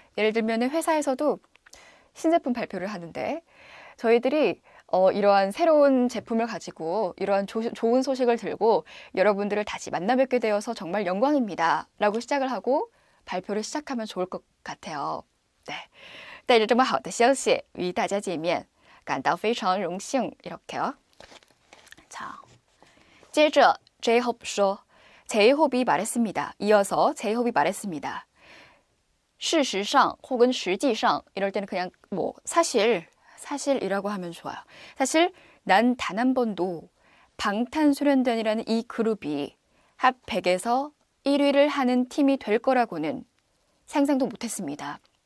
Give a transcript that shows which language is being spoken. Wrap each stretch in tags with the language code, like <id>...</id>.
<ko>예를 들면 회사에서도 신제품 발표를 하는데 저희들이 이러한 새로운 제품을 가지고 이러한 좋은 소식을 들고 여러분들을 다시 만나 뵙게 되어서 정말 영광입니다. 라고 시작을 하고 발표를 시작하면 좋을 것 같아요. 네.</ko> <zh>带着这么好的消息与大家见面感到非常荣幸</zh> <ko>이렇게요. 자,</ko> <zh>接着 J-Hope 说</zh> <ko>J-Hope이 말했습니다. 이어서 J-Hope이 말했습니다.</ko> <zh>事实上</zh> <ko>혹은</ko> <zh>实际上</zh> <ko>이럴 때는 그냥 사실이라고 하면 좋아요. 사실 난 단 한 번도 방탄소년단이라는 이 그룹이 핫 100에서 1위를 하는 팀이 될 거라고는 상상도 못했습니다.</ko>